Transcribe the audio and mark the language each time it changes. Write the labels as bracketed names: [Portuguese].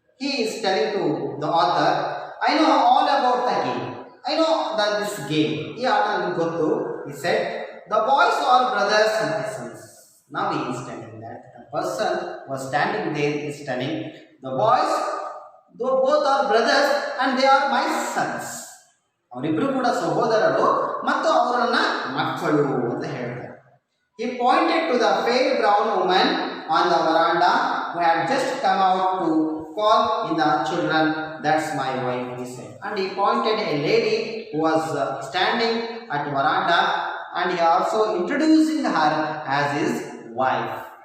[English] He is telling to the author, I know all about the game. I know that this game. He said, the boys are brothers and sons. Now he is telling that the person who was standing there is telling, the boys, though both are brothers and they are my sons. [Kannada] ಅವರಿಬ್ಬರು ಕೂಡ ಸಹೋದರರು ಮತ್ತು ಅವರನ್ನ ಮಕ್ಕಳು ಅಂತ ಹೇಳ್ತಾರೆ. [English] He pointed to the pale brown woman on the veranda who had just come out to call in the children. That's my wife, he said. And he pointed a lady who was standing at veranda, and he also introducing her as his wife.